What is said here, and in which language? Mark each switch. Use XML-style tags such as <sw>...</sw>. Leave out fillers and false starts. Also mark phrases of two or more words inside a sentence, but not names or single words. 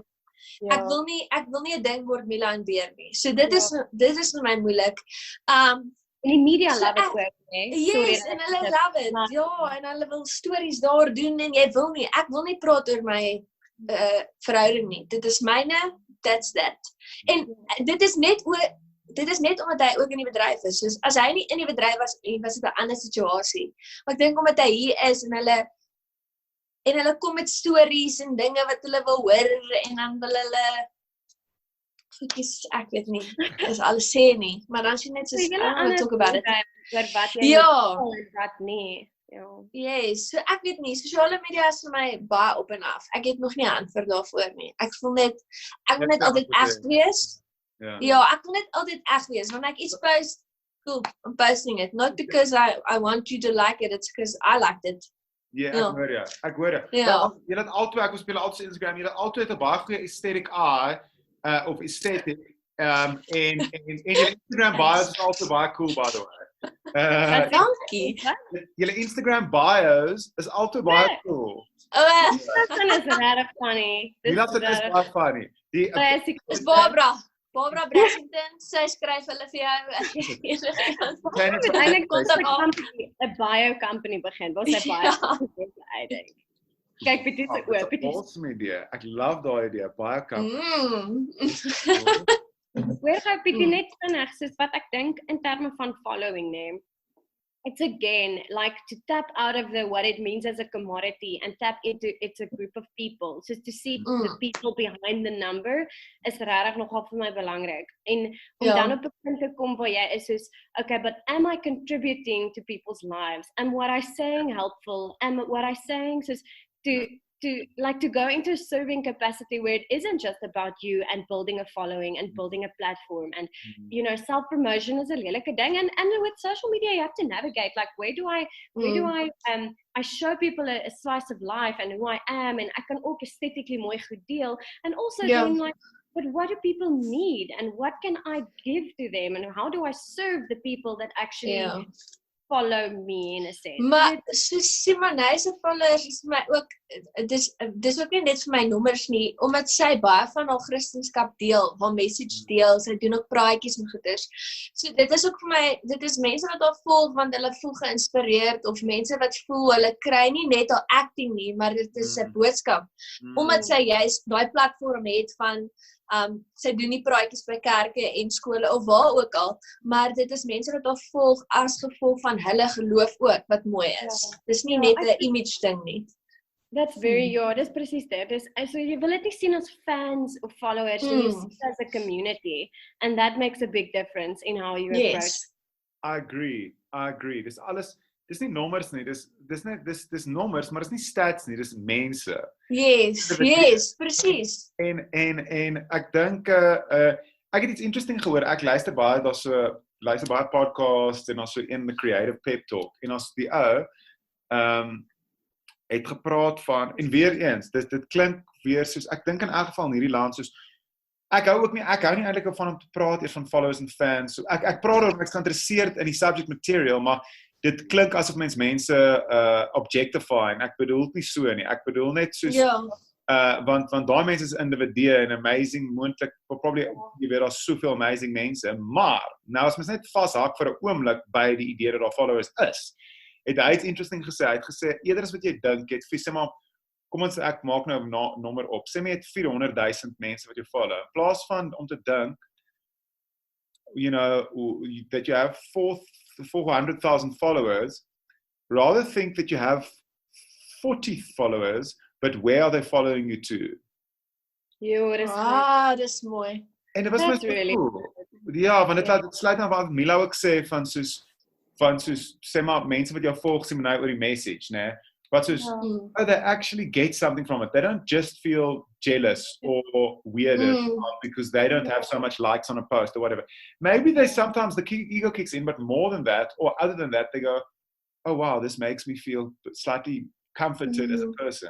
<af>Ek wil nie 'n ding word Mila en Beer nie. So dit is vir my moeilik. En die media</af> <en>love it</en> <af>ook, né? Yes, en hulle</af> <en>love it.</en> <af>Ja, en hulle wil stories daar doen en jy wil nie. Ek wil nie praat oor my verhouding nie. Dit is myne,</af> <en>that's that.</en> <af>En dit is net omdat hy ook in die bedryf is. So as hy nie in die bedryf was dit 'n ander situasie. Maar ek dink omdat hy hier is en hulle kom met stories en dinge wat hulle wil hoor en dan wil hulle goedjies, ek weet nie, is alles sê nie, maar dan sien net soos,</af> <en>I don't talk about it.</en> <af>Oor wat jy en wat nie. Yes, so ek weet nie, sosiale media is vir my baie op en af. Ek het nog nie 'n antwoord daarvoor nie. Ek wil net altyd eg wees. Ja, ek wil net altyd eg wees. Wanneer ek iets post,</af> <en>cool, I'm posting it. Not because I want you to like it, it's because I liked it.</en> <af>Ja, ek hoor jy. Julle het albei, ek speel altyd Instagram, julle altyd 'n baie goeie</af> <en>aesthetic eye,</en> <af>of aesthetic, en julle Instagram bios is altyd baie cool,</af> <en>by the way.</en> <af>Dankie. Julle Instagram bios is altyd baie cool. Dit is regtig funny. Dit is baie funny. Dis Barbara. Barbara Brashington, sy skryf hulle vir jou. Eintlik kon Kontak sy af. company, 'n bio company begin, waar sy baie uitdink. Kyk, Pietie se oop, Pietie. Awesome idee. Ek love daai idee. Baie kan. Hoor gou Pietie net vinnig, soos wat ek dink in terme van following, nee.</af> <en>It's again like to tap out of what it means as a commodity and tap into it's a group of people. So to see the people behind the number is</en> <af>regtig nogal vir my belangrik. En om dan op 'n punt te kom waar jy is soos,</af> <en>okay, but am I contributing to people's lives? Am what I saying helpful? Am what I saying soos to go into a serving capacity where it isn't just about you and building a following and building a platform and self-promotion is a</en> <af>lelike ding</af> <en>and with social media you have to navigate like where do I I show people a slice of life and who I am and I can ook aesthetically</en> <af>mooi goed deel</af> <en>and also then like but what do people need and what can I give to them and how do I serve the people that actually follow me in a sense.</en> <af>Maar soos Simonay se followers is vir my ook dis ook nie net vir my nommers nie, omdat sy baie van haar Christendom deel, haar message deel, sy doen ook praatjies en goeders. So dit is ook vir my, dit is mense wat haar volg want hulle voel geïnspireerd of mense wat voel hulle kry nie net haar acting nie, maar dit is 'n boodskap. Omdat sy juist daai platform het van sy doen nie praatjies by kerke en skole of waar ook al, maar dit is mense wat haar volg as gevolg van hulle geloof ook, wat mooi is. Dis nie net 'n image ding nie.</af> <en>That's very</en> <af>dis presies dit. So jy wil dit nie sien as</af> <en>fans of followers,</en> <af>jy sien</af> <en>it as a community and that makes a big difference in how you approach. I agree.</en> <af>Dis alles, dis nie nommers nie, dis nommers, maar dis nie stats nie, dis mense. Yes, presies. En ek dink ek het iets interesting gehoor. Ek luister baie podcasts en</af> <en>also in the Creative Pep Talk.</en> <af>En as die ou het gepraat van en weer eens, dit klink weer soos ek dink in elk geval in hierdie land soos ek hou nie eintlik van om te praat eers van followers en fans. So ek praat oor ek is geïnteresseerd in die subject material, maar dit klink asof mense objectifying. Ek bedoel dit nie so nie. Ek bedoel net soos want daai mense is individue en amazing moontlik probably jy weet daar's soveel amazing mense, maar nou as mens net vashak vir 'n oomblik by die idee dat daar followers is. Hy het interesting gesê. Hy het gesê eerder as wat jy dink, sê maar kom ons ek maak nou 'n nommer op. Sê my het 400,000 mense wat jou follow. In plaas van om te dink</af> <en>that you have 400,000 followers, rather think that you have 40 followers, but where are they following you to?</en> <af>Dis mooi. En dit was my</af> <en>really cool.</en> <af>Ja, want dit sluit nou wat Mila ook sê van soos sê maar mense wat jou volg sê nou oor die message, né?</af> <en>But soos they actually get something from it. They don't just feel jealous or weirded because they don't have so much likes on a post or whatever. Maybe sometimes the ego kicks in, but more than that, or other than that, they go, oh wow, this makes me feel slightly comforted as a person.</en>